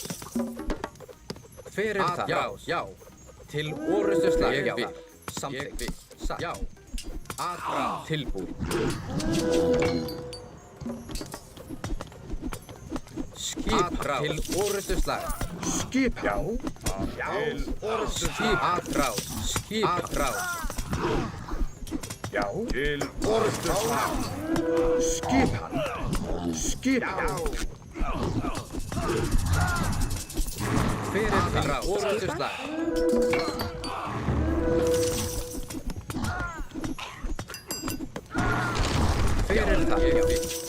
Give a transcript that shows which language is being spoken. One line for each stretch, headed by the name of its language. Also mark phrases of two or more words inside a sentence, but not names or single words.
Icelandic: Hver er það? Já. Til orrustuslag. Ég vil. Samþykkt. Já. Atrás. Tilbúin. Skipan. Til orrustuslag. Skip hann. Já. Til Skip. Atrás. Skip. Atrás. Já. Til orrustuslag. Skip hann. Skip hann. Hver er það? Orrustuslag. Hver er það? Ég vil.